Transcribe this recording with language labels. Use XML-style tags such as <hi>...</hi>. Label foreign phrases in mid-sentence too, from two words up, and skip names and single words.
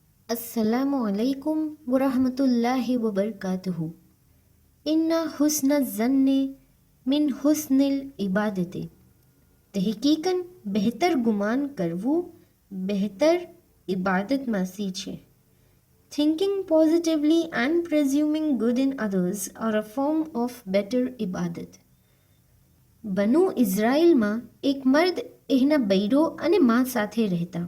<ar>السلام عليكم ورحمة الله وبركاته. إن حسن الظن من حسن العبادة.</ar> <gu>તહકીકન બહેતર ગુમાન કરવું બહેતર ઇબાદતમાંથી છે.</gu> <en>Thinking positively and presuming good in others are a form of better ibadat.</en> <gu>બનુ ઇઝરાયલમાં એક મર્દ એના બૈરો અને મા સાથે રહેતા.</gu>